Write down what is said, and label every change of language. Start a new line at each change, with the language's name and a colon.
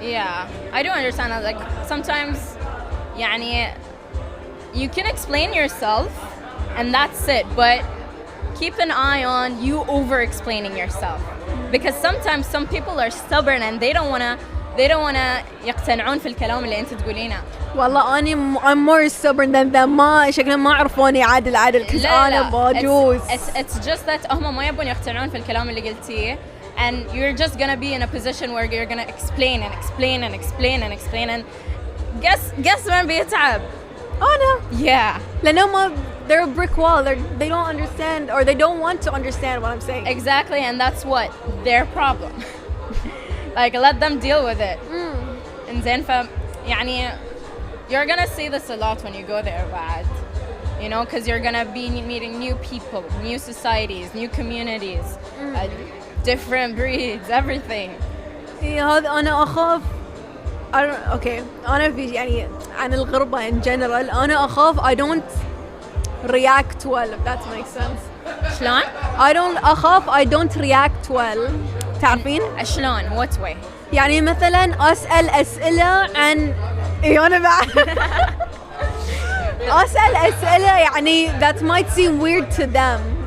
English: Yeah, I do understand that. Like sometimes, يعني you can explain yourself, and that's it. But keep an eye on you over-explaining yourself, because sometimes some people are stubborn and they don't wanna
Arabic: يقتنعون في الكلام اللي أنت تقولينه. والله أنا
English: I'm more stubborn than them.
Arabic: ما شكلهم ما عرفوني عادل because أنا باجوز.
English: It's just that
Arabic: هم ما يبون يقتنعون في الكلام اللي قلتيه,
English: and you're just gonna be in a position where you're gonna explain and guess
Arabic: من بيتعب. أنا.
English: Yeah. لأنهم they're a brick wall. They don't understand or they don't want to understand what I'm saying. Exactly, and that's what their problem. Like let them deal with it. And then يعني you're gonna see this a lot when you go there, بعد. You know, because you're gonna be meeting new people, new societies, new communities, different breeds, everything.
Arabic: هذا أنا أخاف. Okay. أنا في يعني عن الغربة
English: in general
Arabic: أنا أخاف
English: I don't react well if that makes sense.
Arabic: شلون؟
English: I don't react well. تعرفين؟ شلون؟ What way؟
Arabic: يعني مثلا أسأل أسئلة عن أنا بعد أسأل أسئلة يعني
English: that might seem weird to them.